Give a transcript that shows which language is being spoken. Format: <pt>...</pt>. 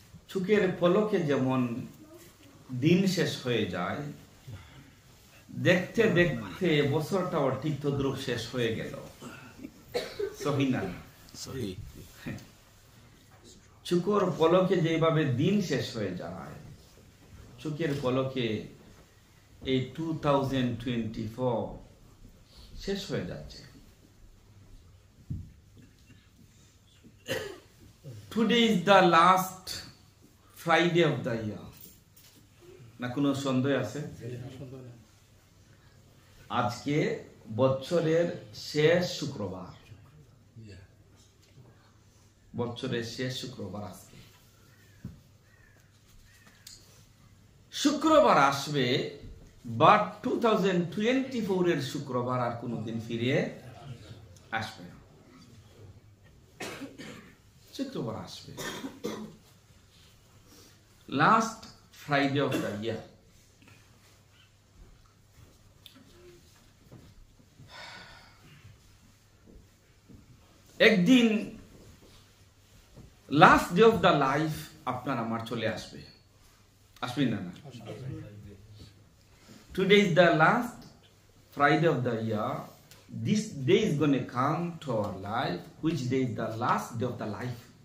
<bn>চোখের পলকে যেমন দিন শেষ হয়ে যায়, দেখতে দেখতে বছরটাও ঠিক তদ্রুপ শেষ হয়ে গেল। সহি না? চোখের পলকে যেভাবে দিন শেষ হয়ে যায়, চোখের পলকে এই 2024 শেষ হয়ে যাচ্ছে।</bn> <en>Today is the last Friday of the year.</en> <bn>না কোনো সন্দেহ আছে? আজকে বছরের শেষ শুক্রবার, বছরের শেষ শুক্রবার আজকে। শুক্রবার আসবে, বাট 2024 এর শুক্রবার আর কোনদিন ফিরে আসবে না। শুক্রবার আসবে,</bn> <en>Last Friday of the year.</en> <bn>একদিন</bn> <en>last day of the life</en> <bn>আপনার আমার চলে আসবে, আসবে না?</bn> <en>না, today is the last Friday of the year. This day is going to come to our life. Which day is the last day of the life?</en>